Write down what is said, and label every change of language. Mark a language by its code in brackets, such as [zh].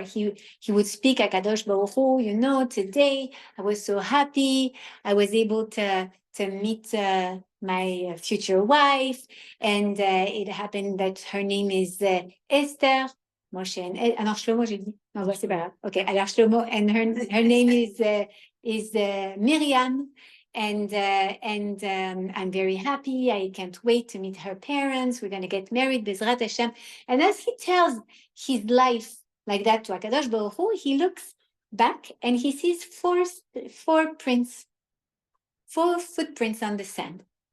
[en] He would speak Hakadosh Baruch Hu, you know, today I was so happy, I was able to meet my future wife, and it happened that her name is Esther. [fr] Moshe, alors Shlomo, j'ai dit, non, c'est pas grave. [en] Okay, alors Shlomo, and her name is Miriam, and I'm very happy. I can't wait to meet her parents. We're going to get married, [he] Bezrat Hashem. [en] And as he tells his life like that to Hakadosh Baruch Hu, he looks back and he sees 4 footprints on the sand.